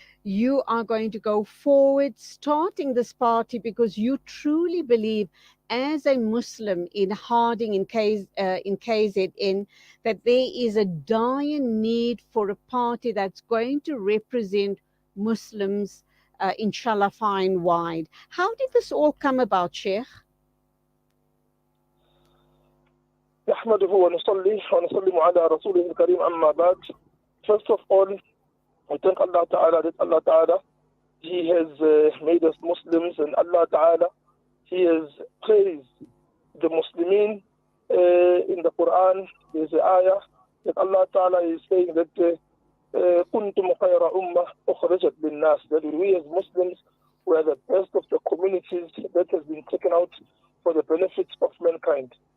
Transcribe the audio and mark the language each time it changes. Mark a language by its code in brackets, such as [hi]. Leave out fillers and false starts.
[en] you are going to go forward starting this party because you truly believe as a Muslim in Harding, in KZN, that there is a dire need for a party that's going to represent Muslims, inshallah, far and wide. How did this all come about, Sheikh? [ar] نحمده ونصلي ونسلم على رسوله الكريم أما بعد. [en] First of all, I thank Allah Ta'ala that Allah Ta'ala, He has made us Muslims, and Allah Ta'ala, He has praised the Muslimin. In the Quran, there's an ayah that Allah Ta'ala is saying that [ar] كنتم خير أمة أخرجت للناس, [en] that we as Muslims were the best of the communities that has been taken out for the benefits of mankind.